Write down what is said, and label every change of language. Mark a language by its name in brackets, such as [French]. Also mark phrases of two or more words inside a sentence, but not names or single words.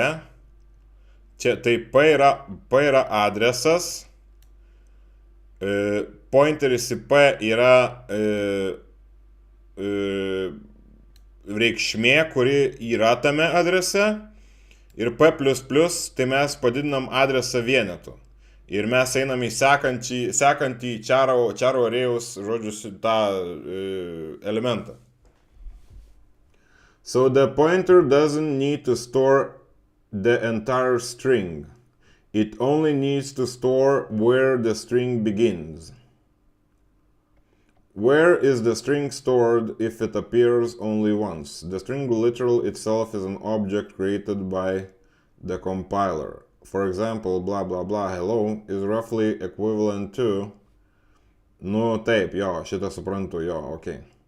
[Lithuanian] Čia tai p yra adresas, pointeris į p yra reikšmė, kuri yra tame adrese, ir p++, tai mes padidinam adresą vienetu. Ir mes einam į sekantį charo arėjaus, žodžiu, tą elementą. [English] So the pointer doesn't need to store the entire string. It only needs to store where the string begins. Where is the string stored if it appears only once? The string literal itself is an object created by the compiler. For example, blah blah blah hello is roughly equivalent to... [Lithuanian] Nu, taip, jo, šitą suprantu, jo, ok.